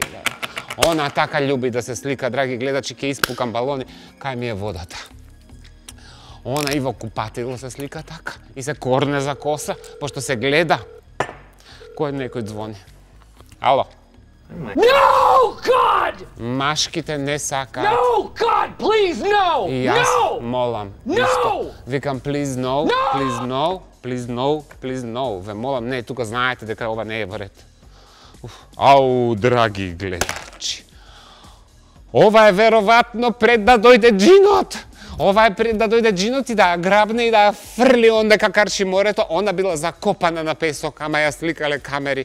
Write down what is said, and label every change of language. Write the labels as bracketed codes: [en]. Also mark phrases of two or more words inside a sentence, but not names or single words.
[mk] Она така љуби да се слика, драги гледачи, ке испукам балони, кај ми е водата. Она и во купатило се слика така, и се корне за коса, пошто се гледа. Кој некој звони? Ало? [en] No, God! [mk] Машките не сакаат. [en] No, God, please, no! [mk] И јас [en] No! [mk] молам. [en] No! [mk] Исто. Викам, [en] please no, No! please no, please no, please no. [mk] Ве молам, не, тука знаете дека ова не е во ред. Ау, драги гледачи. Ова е веројатно пред да дојде джинот. Ова е пред да дојде джинот и да ја грабне и да ја фрли он дека карши морето. Она била закопана на песок, ама ја сликале камери.